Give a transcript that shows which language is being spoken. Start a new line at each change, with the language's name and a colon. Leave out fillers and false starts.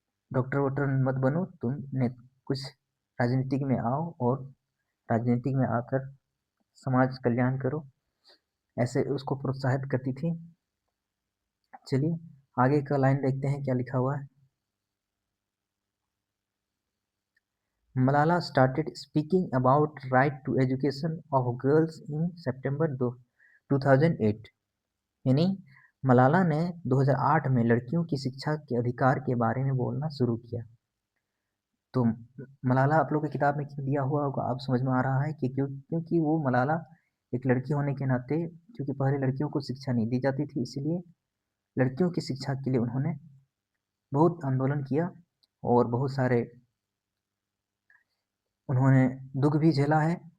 Hindi: Doctor वॉक्टर मत बनो, तुम ने कुछ राजनीतिक में आओ और राजनीतिक में आकर समाज कल्याण करो, ऐसे उसको प्रोत्साहित करती थी। चलिए आगे का लाइन देखते हैं क्या लिखा हुआ है।
English: Malala started speaking about right to education of girls in September 2008।
Hindi: यानी मलाला ने 2008 में लड़कियों की शिक्षा के अधिकार के बारे में बोलना शुरू किया। तो मलाला आप लोग की किताब में क्यों दिया हुआ होगा, आप समझ में आ रहा है कि क्योंकि वो मलाला एक लड़की होने के नाते, क्योंकि पहले लड़कियों को शिक्षा नहीं दी जाती थी, इसलिए लड़कियों की शिक्षा के लिए उन्होंने बहुत आंदोलन किया और बहुत सारे उन्होंने दुख भी झेला है।